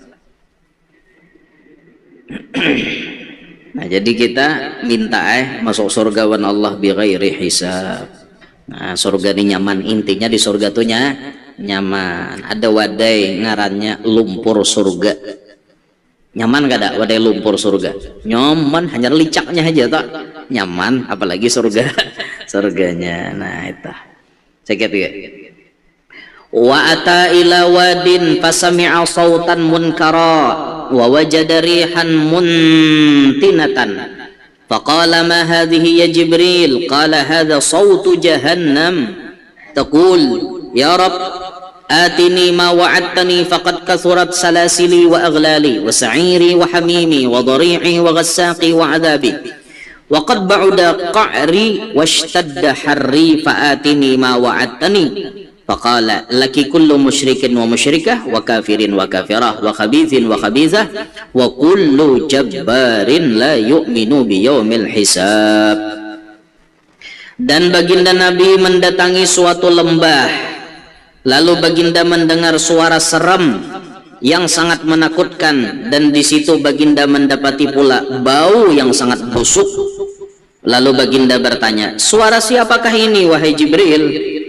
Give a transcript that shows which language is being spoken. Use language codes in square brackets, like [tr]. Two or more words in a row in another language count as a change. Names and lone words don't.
[bjn] nah jadi kita minta masuk surga wan Allah [ar] بغير حساب [bjn] nah surga ini nyaman intinya di surga tuh nyaman ada wadai ngarannya lumpur surga nyaman gak ada wadai lumpur surga nyaman hanya licaknya aja tak nyaman apalagi surganya nah itu sakit ya wa [ar] أتى إلى واد فسمع صوتا منكرا ووجد ريحا منتنة فقال ما هذه يا جبريل قال هذا صوت جهنم تقول يا رب آتني ما وعدتني فقد كثرت سلاسلي وأغلالي وسعيري وحميمي وضريعي وغساقي وعذابي وقد بعد قعري واشتد حري فآتني ما وعدتني فقال لك كل مشرك ومشركة وكافر وكافرة وخبيث وخبيثة وكل جبار لا يؤمن بيوم الحساب. [ms] Dan baginda Nabi mendatangi suatu lembah. Lalu baginda mendengar suara seram yang sangat menakutkan dan di situ baginda mendapati pula bau yang sangat busuk. Lalu baginda bertanya, "Suara siapakah ini wahai Jibril?"